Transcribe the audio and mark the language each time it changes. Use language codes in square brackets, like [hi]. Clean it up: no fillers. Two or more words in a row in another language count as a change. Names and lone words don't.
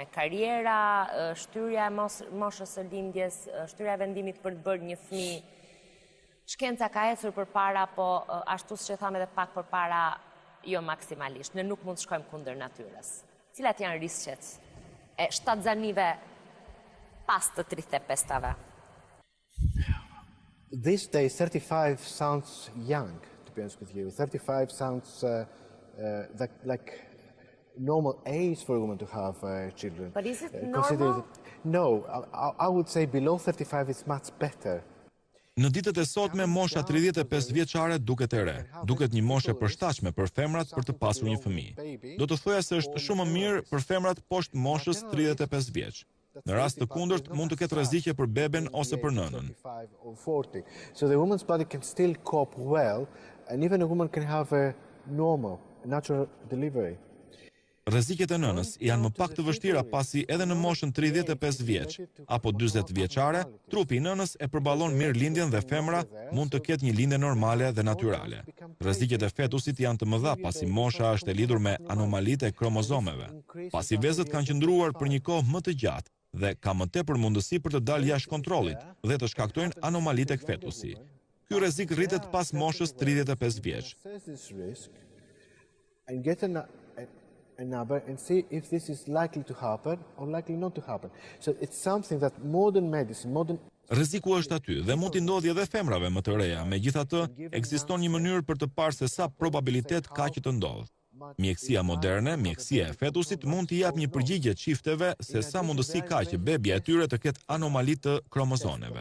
[sq] Karriera, shtyrja e moshës së lindjes, shtyrja e vendimit për të bërë një fëmijë. Shkenca ka ecur përpara, po ashtu siç e tham edhe pak përpara, jo maksimalisht. Ne nuk mund të shkojmë kundër natyrës. Cilat janë risqet e shtatzanive pas të 35-ave? [en] These days, 35 sounds young, to be honest with you. 35 sounds like normal age for a woman to have children. But is it normal? No, I would say below 35 is much better. [sq] Në ditët e sotme, mosha 35 vjeçare duket e re, duket një moshë e përshtatshme për femrat për të pasur një fëmijë. Do të thoja se është shumë më mirë për femrat poshtë moshës 35 vjeç. Në rast të kundërt, mund të ketë rrezikje për beben ose për nënën. [en] So the woman's body can still cope well, and even a woman can have a normal, natural delivery. [sq] Rrezikjet e nënës janë më pak të vështira pasi edhe në moshën 35 vjeç apo 40 vjeçare, trupi i nënës e përballon mirë lindjen dhe femra mund të ketë një lindje normale dhe natyrale. Rrezikjet e fetusit janë të mëdha pasi mosha është e lidhur me anomalitë e kromozomeve. Pasi vezët kanë qëndruar për një kohë më të gjatë dhe ka më tepër mundësi për të dalë jashtë kontrollit dhe të shkaktojnë anomalitë tek fetusi. Ky rrezik rritet pas moshës 35 vjeç. [en] And see if this is likely to happen or likely not to happen. So it's something that modern medicine, [sq] Rreziku është aty dhe mund t'i ndodhë edhe femrave më të reja, megjithatë ekziston një mënyrë për të parë se sa probabilitet ka që të ndodhë. Mjekësia moderne, mjekësia e fetusit mund t'i jap një përgjigje çifteve se sa mundësi ka që bebja e tyre të ketë anomali të kromozomeve.